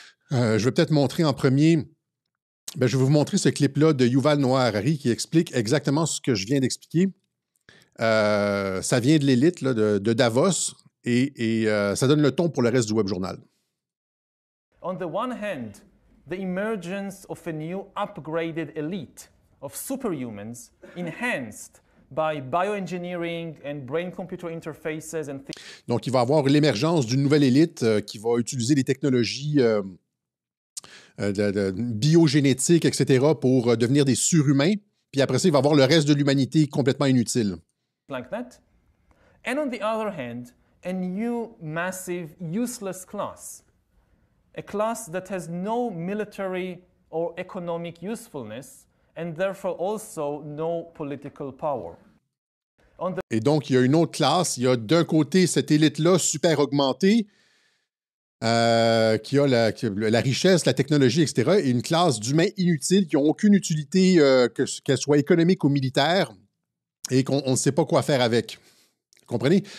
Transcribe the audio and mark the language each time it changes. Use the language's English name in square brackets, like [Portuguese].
[French] Je vais peut-être montrer en premier... je vais vous montrer ce clip-là de Yuval Noah Harari qui explique exactement ce que je viens d'expliquer. Ça vient de l'élite là, de Davos et ça donne le ton pour le reste du Web Journal. [English] On the one hand, the emergence of a new upgraded elite of superhumans enhanced by bioengineering and brain-computer interfaces and things. [French] Donc, il va y avoir l'émergence d'une nouvelle élite qui va utiliser les technologies biogénétiques, etc., pour devenir des surhumains. Puis après ça, il va y avoir le reste de l'humanité complètement inutile. [English] Like that. And on the other hand, a new, massive, useless class. A class that has no military or economic usefulness and therefore also no political power. [French] Et donc, il y a une autre classe. Il y a d'un côté cette élite-là super augmentée qui a la richesse, la technologie, etc., et une classe d'humains inutiles qui n'ont aucune utilité, qu'elle soit économique ou militaire, et qu'on ne sait pas quoi faire avec. Vous comprenez?